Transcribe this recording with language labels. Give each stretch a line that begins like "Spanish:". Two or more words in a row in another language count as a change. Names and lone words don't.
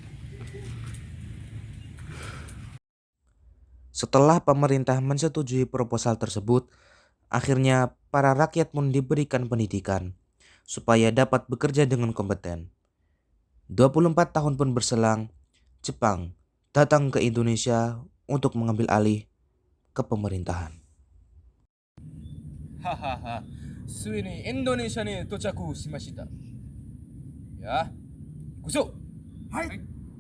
Indonesian: Setelah pemerintah menyetujui proposal tersebut, akhirnya para rakyat pun diberikan pendidikan supaya dapat bekerja dengan kompeten. 24 tahun pun berselang, Jepang datang ke Indonesia untuk mengambil alih kepemerintahan. Hahaha,
Japanese: ついにインドネシアに到着しました。や、行くぞ。はい。